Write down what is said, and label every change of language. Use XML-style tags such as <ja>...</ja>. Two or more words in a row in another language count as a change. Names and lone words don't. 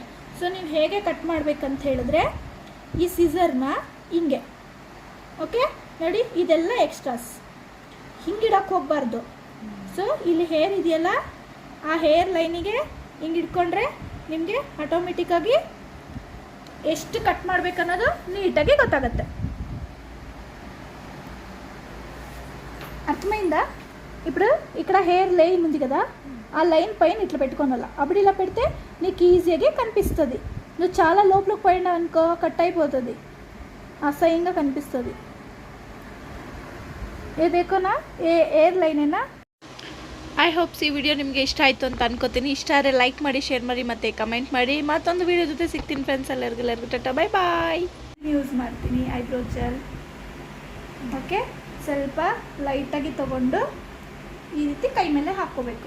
<kn>ಸೊ ನೀವು ಹೇಗೆ ಕಟ್ ಮಾಡಬೇಕಂತ ಹೇಳಿದ್ರೆ ಈ ಸಿಸರ್ನ ಹಿಂಗೆ, ಓಕೆ ನೋಡಿ, ಇದೆಲ್ಲ ಎಕ್ಸ್ಟ್ರಾಸ್ ಹಿಂಗಿಡಕ್ಕೆ ಹೋಗಬಾರ್ದು. ಸೊ ಇಲ್ಲಿ ಹೇರ್ ಇದೆಯಲ್ಲ, ಆ ಹೇರ್ ಲೈನಿಗೆ ಹಿಂಗೆ ಇಟ್ಕೊಂಡ್ರೆ ನಿಮಗೆ ಆಟೋಮೆಟಿಕ್ಕಾಗಿ ಎಷ್ಟು ಕಟ್ ಮಾಡಬೇಕನ್ನೋದು ನೀಟಾಗಿ ಗೊತ್ತಾಗುತ್ತೆ.</kn> <te>అర్థమైందా? ఇప్పుడు ఇక్కడ</te> <en>hair line</en> <te>ఉంది కదా, ఆ లైన్ పైన ఇట్లా పెట్టుకోనాల. అప్పుడు ఇలా పెడితే నీకు ఈజీగా కనిపిస్తుంది. నువ్వు చాలా లోపలికి పోయినా అనుకో కట్ అయిపోతుంది, అసహ్యంగా కనిపిస్తుంది.</te> <hi>ए देखो ना ए</hi> <en>hair line</en> <hi>है ना.</hi> <en>I hopes</en> <kn>ಈ ವಿಡಿಯೋ ನಿಮಗೆ ಇಷ್ಟ ಆಯಿತು ಅಂತ ಅನ್ಕೋತೀನಿ. ಇಷ್ಟ ಆದರೆ ಲೈಕ್ ಮಾಡಿ, ಶೇರ್ ಮಾಡಿ ಮತ್ತು ಕಮೆಂಟ್ ಮಾಡಿ. ಮತ್ತೊಂದು ವಿಡಿಯೋ ಜೊತೆ ಸಿಗ್ತೀನಿ ಫ್ರೆಂಡ್ಸ್. ಎಲ್ಲರಿಗೂ ಟಾಟಾ,</kn> <en>bye bye.</en> <kn>ಯೂಸ್ ಮಾಡ್ತೀನಿ</kn> <en>eyebrow gel.</en> <kn>ಓಕೆ, ಸ್ವಲ್ಪ ಲೈಟಾಗಿ ತೊಗೊಂಡು ಈ ರೀತಿ ಕೈ ಮೇಲೆ ಹಾಕ್ಕೋಬೇಕು.</kn>